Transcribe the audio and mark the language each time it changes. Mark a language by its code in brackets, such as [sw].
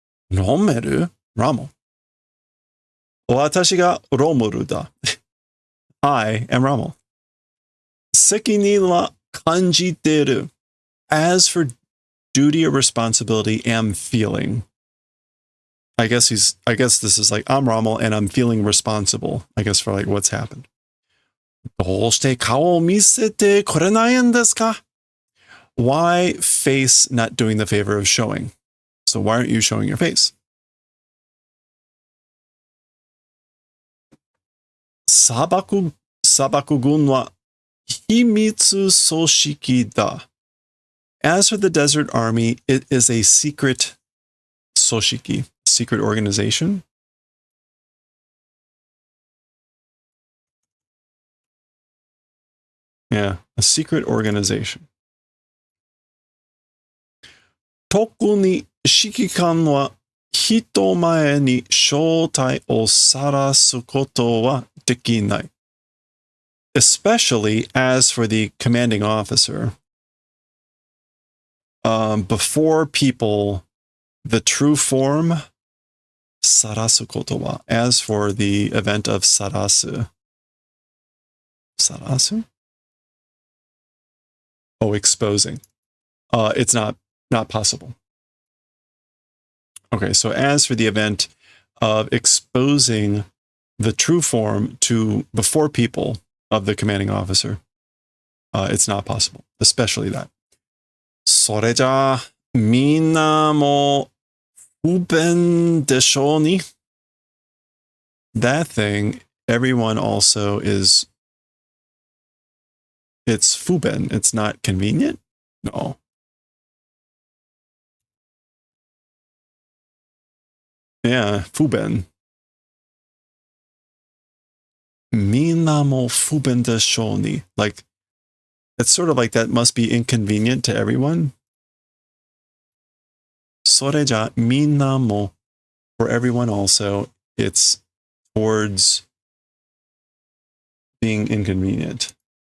[en] Rommel? Rommel. [ja] 私がロムルだ. [en] I am Rommel. [ja] 責任は感じてる. [en] As for duty or responsibility, am feeling. I guess this is like, I'm Rommel and I'm feeling responsible, I guess, for like what's happened. [ja] どうして顔を見せてくれないんですか? [en] Why face not doing the favor of showing? So why aren't you showing your face? [ja] 砂漠軍は秘密組織だ. [en] As for the desert army, it is a secret soshiki, secret organization. Yeah, a secret organization. [ja] 特に指揮官は人前に正体を晒すことはできない. [en] Especially as for the commanding officer. Before people, the true form, [ja] sarasu koto wa. [en] As for the event of sarasu. Sarasu? Oh, exposing. It's not possible. Okay, so as for the event of exposing the true form to before people of the commanding officer, it's not possible, especially that. [ja] それじゃあ、みんなも不便でしょうに? [en] That thing, everyone also is, it's fuben, it's not convenient? No. Yeah, fuben. [ja] みんなも不便でしょうに. [en] Like, it's sort of like that must be inconvenient to everyone. [ja] それじゃみんなも, [en] for everyone also, it's towards being inconvenient.